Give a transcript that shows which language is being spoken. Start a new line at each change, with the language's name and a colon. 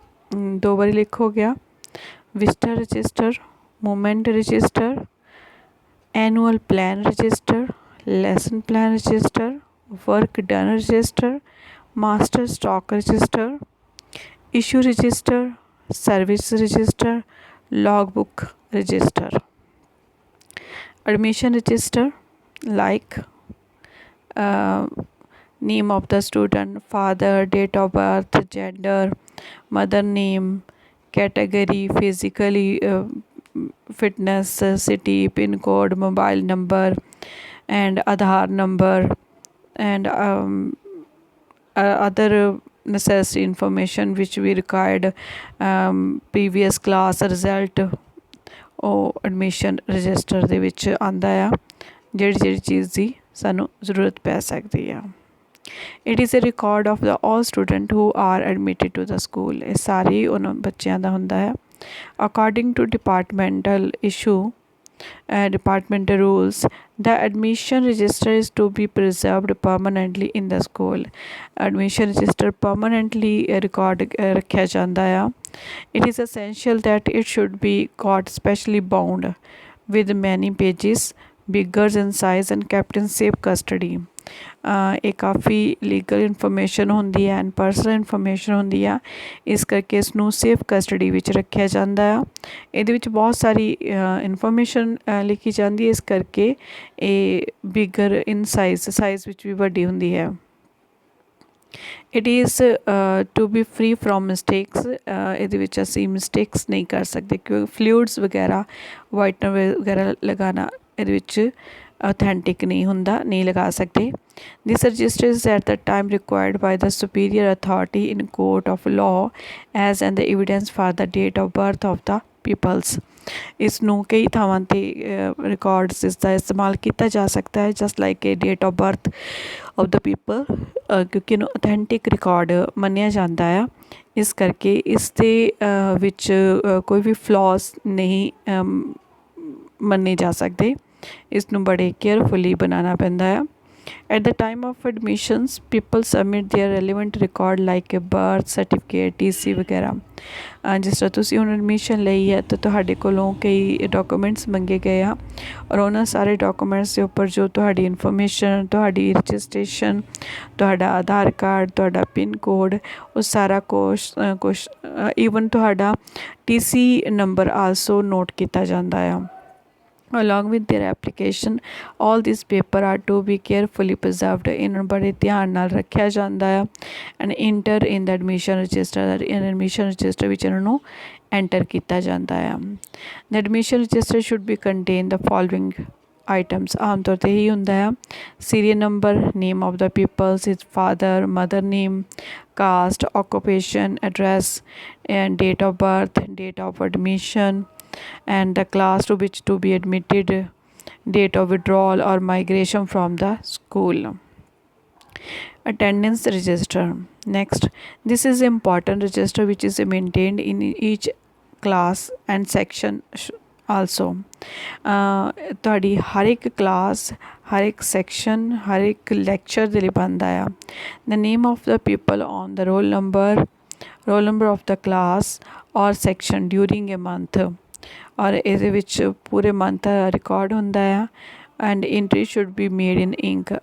Hindi: दो बारी लिखो गया,
English: Visitor register, movement register, annual plan register, lesson plan register, work done register, master stock register, issue register, service register, log book register. Admission register like name of the student, father, date of birth, gender, mother name, category, physically fitness, city, pin code, mobile number and Aadhaar number and other necessary information which we required, previous class result
Punjabi: ਉਹ admission register ਦੇ ਵਿੱਚ ਆਉਂਦਾ ਆ ਜਿਹੜੀ ਚੀਜ਼ ਦੀ ਸਾਨੂੰ ਜ਼ਰੂਰਤ ਪੈ ਸਕਦੀ ਆ।
English: It is a record of the all student who are admitted to the school.
Punjabi: ਇਹ ਸਾਰੇ ਉਹਨਾਂ ਬੱਚਿਆਂ ਦਾ ਹੁੰਦਾ ਹੈ।
English: According to departmental issue departmental rules, the admission register is to be preserved permanently in the school. Admission register permanently record
Punjabi: ਰੱਖਿਆ ਜਾਂਦਾ ਆ।
English: It is essential that it should be got specially bound with many pages, bigger in size and kept in safe custody.
Punjabi: ਇਹ ਕਾਫੀ legal information ਹੁੰਦੀ ਹੈ and personal information ਹੁੰਦੀ ਆ, ਇਸ ਕਰਕੇ ਇਸ ਨੂੰ ਸੇਫ ਕਸਟਡੀ ਵਿੱਚ ਰੱਖਿਆ ਜਾਂਦਾ ਆ। ਇਹਦੇ ਵਿੱਚ ਬਹੁਤ ਸਾਰੀ ਇਨਫੋਰਮੇਸ਼ਨ ਲਿਖੀ ਜਾਂਦੀ ਹੈ, ਇਸ ਕਰਕੇ ਇਹ ਬਿਗਰ ਇਨ ਸਾਈਜ਼ ਵਿੱਚ ਵੀ ਵੱਡੀ ਹੁੰਦੀ ਹੈ।
English: It is to be free from mistakes.
Punjabi: ਇਹਦੇ ਵਿੱਚ ਅਸੀਂ ਮਿਸਟੇਕਸ ਨਹੀਂ ਕਰ ਸਕਦੇ ਕਿਉਂਕਿ ਫਲੂਇਡਸ ਵਗੈਰਾ, ਵਾਈਟਨਰ ਵਗੈਰਾ ਲਗਾਉਣਾ ਇਹਦੇ ਵਿੱਚ authentic नहीं होंदा, नहीं लगा सकते।
English: This register is at the time required by the superior authority in court of law as and the evidence for the date of birth of the peoples.
Punjabi: ਇਸ ਨੂੰ ਕਈ ਥਾਵਾਂ 'ਤੇ ਰਿਕਾਰਡਸ ਇਸ ਦਾ ਇਸਤੇਮਾਲ ਕੀਤਾ ਜਾ ਸਕਦਾ ਹੈ
English: just like a date of birth of the people,
Punjabi: ਕਿਉਂਕਿ ਇਹਨੂੰ ਅਥੈਂਟਿਕ ਰਿਕਾਰਡ ਮੰਨਿਆ ਜਾਂਦਾ ਆ। ਇਸ ਕਰਕੇ ਇਸ ਦੇ ਵਿੱਚ ਕੋਈ ਵੀ ਫਲॉज ਨਹੀਂ ਮੰਨੇ ਜਾ ਸਕਦੇ। ਇਸ ਨੂੰ ਬੜੇ ਕੇਅਰਫੁਲੀ ਬਣਾਉਣਾ ਪੈਂਦਾ ਆ।
English: At the time of admissions people submit their relevant record like a birth certificate, TC ਵਗੈਰਾ।
Punjabi: ਜਿਸ ਤਰ੍ਹਾਂ ਤੁਸੀਂ ਹੁਣ ਐਡਮਿਸ਼ਨ ਲਈ ਹੈ ਤਾਂ ਤੁਹਾਡੇ ਕੋਲੋਂ ਕਈ ਡਾਕੂਮੈਂਟਸ ਮੰਗੇ ਗਏ ਆ ਔਰ ਉਹਨਾਂ ਸਾਰੇ ਡਾਕੂਮੈਂਟਸ ਦੇ ਉੱਪਰ ਜੋ ਤੁਹਾਡੀ ਇਨਫੋਰਮੇਸ਼ਨ, ਤੁਹਾਡੀ ਰਜਿਸਟ੍ਰੇਸ਼ਨ, ਤੁਹਾਡਾ ਆਧਾਰ ਕਾਰਡ, ਤੁਹਾਡਾ ਪਿਨ ਕੋਡ, ਉਹ ਸਾਰਾ ਕੁਛ ਈਵਨ ਤੁਹਾਡਾ TC ਨੰਬਰ ਆਲਸੋ ਨੋਟ ਕੀਤਾ ਜਾਂਦਾ ਆ।
English: Along with their application, all these paper are to be carefully preserved।
Punjabi: ਇਹਨਾਂ ਨੂੰ ਬੜੇ ਧਿਆਨ ਨਾਲ ਰੱਖਿਆ ਜਾਂਦਾ ਆ
English: And enter in the admission register.
Punjabi: Admission register ਵਿੱਚ ਇਹਨਾਂ ਨੂੰ ਐਂਟਰ ਕੀਤਾ ਜਾਂਦਾ ਆ।
English: The admission register should be contain the following items.
Punjabi: ਆਮ ਤੌਰ 'ਤੇ ਇਹੀ ਹੁੰਦਾ ਆ,
English: Serial number, name of the peoples, his father mother name, caste, occupation, address and date of birth, date of admission and the class to which to be admitted, date of withdrawal or migration from the school. Attendance register. Next, this is important register which is maintained in each class and section also।
Punjabi: ਤੁਹਾਡੀ ਹਰ ਇੱਕ class, ਹਰ ਇੱਕ section, ਹਰ ਇੱਕ lecture ਦੇ ਲਈ ਬਣਦਾ ਆ।
English: the name of the people on the roll number of the class or section during a month।
Punjabi: ਔਰ ਇਹਦੇ ਵਿੱਚ ਪੂਰੇ ਮੰਥ ਰਿਕਾਰਡ ਹੁੰਦਾ ਆ
English: And entry should be made in ink.